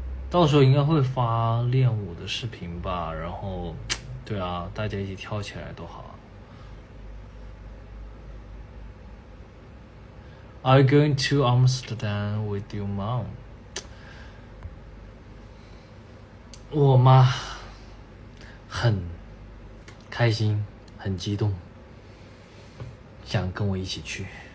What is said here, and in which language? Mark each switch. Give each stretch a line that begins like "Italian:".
Chinese: 到时候应该会发练舞的视频吧，然后，对啊，大家一起跳起来多好啊。
English: Are you going to Amsterdam with your mom?
Chinese: 我妈很开心，很激动，想跟我一起去。